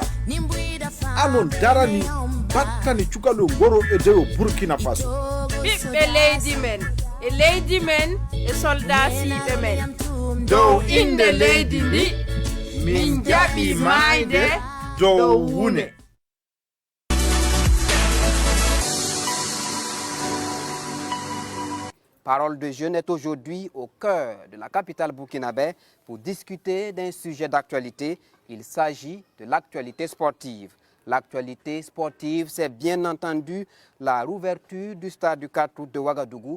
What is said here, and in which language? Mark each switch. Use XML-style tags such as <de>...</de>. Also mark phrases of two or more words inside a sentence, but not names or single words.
<ff>Anon darani battani cukalo goro e dewo Burkina Faso. ɓiɓɓe leydi men e leydi men e soldasiɓe men dow inde leydi ndi min jaɓi mayde dow wune.</ff> <fr>Parole de Jeunes est aujourd'hui au cœur de la capitale burkinabé pour discuter d'un sujet d'actualité. Il s'agit de l'actualité sportive. L'actualité sportive, c'est bien entendu la rouverture du stade du 4 août de Ouagadougou.</fr>